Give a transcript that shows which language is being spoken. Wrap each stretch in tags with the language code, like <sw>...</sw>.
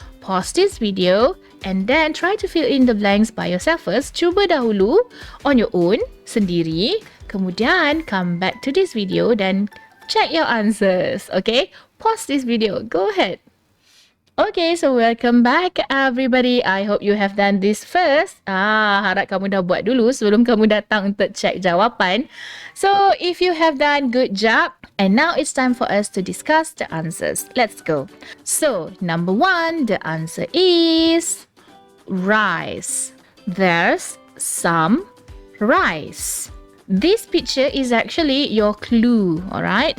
<en>Pause this video and then try to fill in the blanks by yourself first.</en> <ms>Cuba dahulu</ms> <en>on your own,</en> <ms>sendiri. Kemudian</ms> <en>come back to this video</en> <ms>dan</ms> <en>check your answers. Okay? Pause this video. Go ahead. Okay, so welcome back everybody. I hope you have done this first.</en> <ms>Harap kamu dah buat dulu sebelum kamu datang untuk check jawapan.</ms> <en>So, if you have done, good job. And now it's time for us to discuss the answers. Let's go. So, number 1, the answer is rice. There's some rice. This picture is actually your clue, alright?</en>